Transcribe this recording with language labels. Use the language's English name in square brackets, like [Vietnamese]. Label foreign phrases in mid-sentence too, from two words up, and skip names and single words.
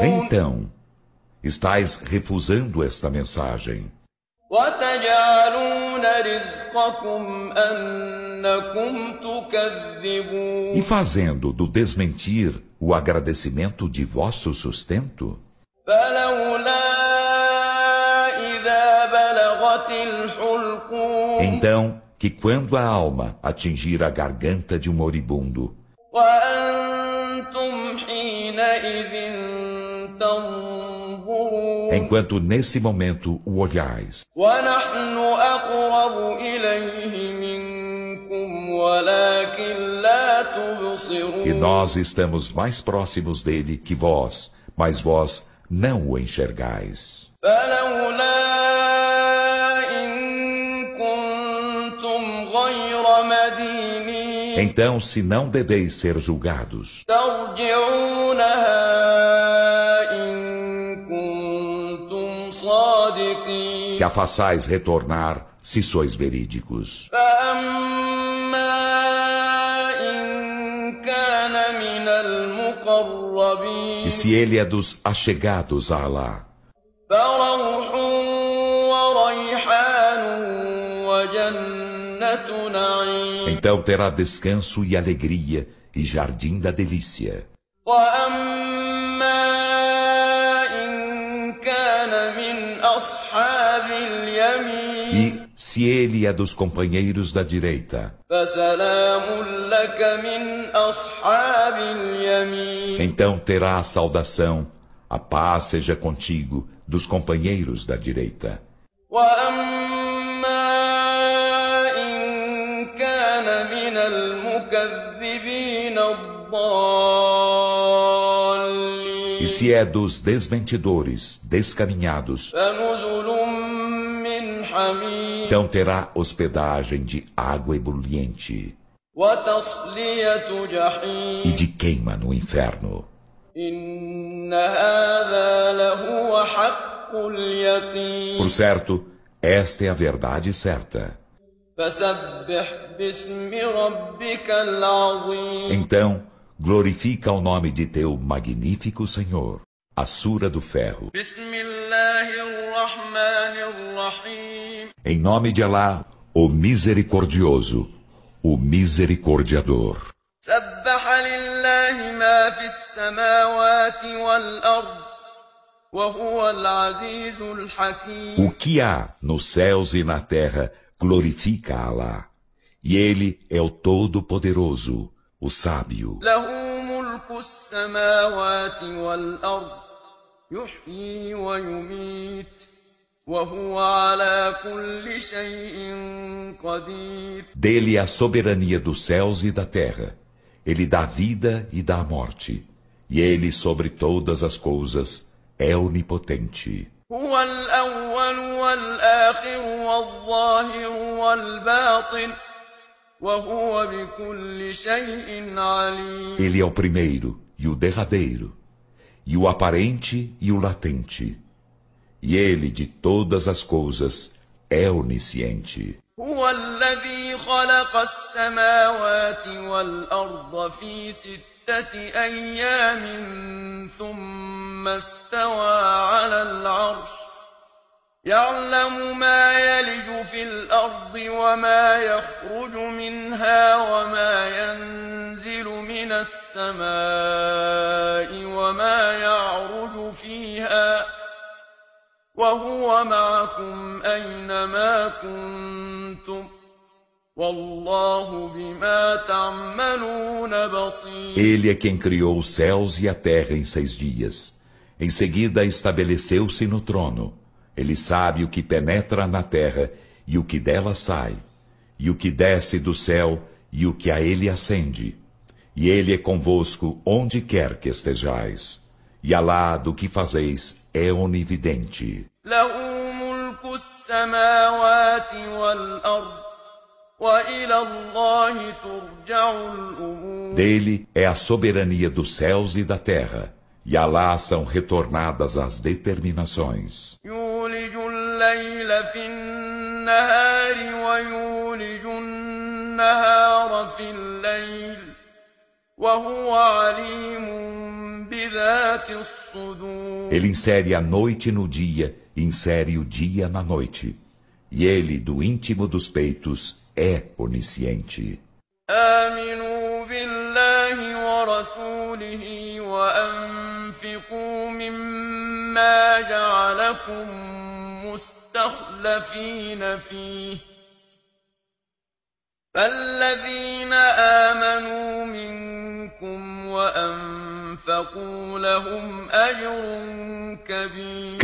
[Portuguese] Então, estais refusando esta mensagem [Arabic] وتجعلون رزقكم أنكم تكذبون. [Portuguese] e fazendo do desmentir o agradecimento de vosso sustento. [Arabic] فلولا إذا بلغت الحلقوم. [Portuguese] Então, que quando a alma atingir a garganta de um moribundo, [Arabic] وأنتم حينئذ تنظرون. [Portuguese] enquanto nesse momento o olhais, [Arabic] ونحن أقرب إليه منكم ولكن لا تبصرون. [Portuguese] e nós estamos mais próximos dele que vós, mas vós não o enxergais. [Arabic] فلولا إن كنتم غير مدينين. [Portuguese] Então, se não deveis ser julgados, [Arabic] ترجعونها إن كنتم صادقين. [Portuguese] que a façais retornar, se sois verídicos. [Arabic] فأما إن كان من المقربين. [Portuguese] E se ele é dos achegados a Alá, [Arabic] فروح وريحان وجنة نعيم. [Portuguese] então terá descanso e alegria e jardim da delícia. [Arabic] وأما إن كان من أصحاب اليمين. [Portuguese] E se ele é dos companheiros da direita, [Arabic] فسلام لك من أصحاب اليمين. [Portuguese] então terá a saudação, a paz seja contigo, dos companheiros da direita. [Arabic] وأما إن كان من المكذبين الضالين. [Portuguese] E se é dos desmentidores, descaminhados, [Arabic] فنزل من حميم. [Portuguese] então terá hospedagem de água ebuliente [Arabic] وتصلية جحيم. [Portuguese] e de queima no inferno. [Arabic] إن هذا لهو حق اليقين. [Portuguese] Por certo, esta é a verdade certa. [Arabic] فسبح باسم ربك العظيم. [Portuguese] Então, glorifica o nome de teu magnífico Senhor. A Sura do Ferro. [Arabic] بسم الله الرحمن الرحيم. [Portuguese] Em nome de Alá, o Misericordioso, o Misericordiador. [Arabic] سبح لله ما في السماوات والأرض وهو العزيز الحكيم. [Portuguese] O que há nos céus e na terra glorifica a Alá. E Ele é o Todo-Poderoso, o Sábio. [Arabic] له ملك السماوات والأرض يحيي ويميت وهو على كل شيء قدير. [Portuguese] Dele é a soberania dos céus e da terra. Ele dá vida e dá morte. E Ele, sobre todas as coisas, é onipotente. [Arabic] هو الأول والآخر والظاهر والباطن وهو بكل شيء عليم. [Portuguese] Ele é o primeiro e o derradeiro, e o aparente e o latente. E Ele, de todas as coisas, é onisciente. [Arabic] هو الذي خلق السماوات والأرض في 6 أيام ثم استوى على العرش يعلم ما يلج في الأرض وما يخرج منها وما ينزل من السماء وما يعرج فيها وهو معكم أينما كنتم والله بما تعملون بصير. [Portuguese] Ele é quem criou os céus e a terra em 6 dias. Em seguida estabeleceu-se no trono. Ele sabe o que penetra na terra e o que dela sai, e o que desce do céu e o que a ele ascende. E ele é convosco onde quer que estejais. E Alá do que fazeis é onividente. [Arabic] له ملك السماوات والأرض وإلى الله ترجع الأمور. [Portuguese] Dele é a soberania dos céus e da terra, e Alá são retornadas as determinações. [Arabic] يولج الليل في النهار ويولج النهار في الليل وهو عليم بذات الصدور. [Portuguese] Ele insere a noite no dia e insere o dia na noite. E ele, do íntimo dos peitos, é onisciente. [Arabic] آمنوا بالله ورسوله وأنفقوا مما جعلكم مستخلفين فيه فالذين آمنوا منكم وأنفقوا لهم أجر كبير.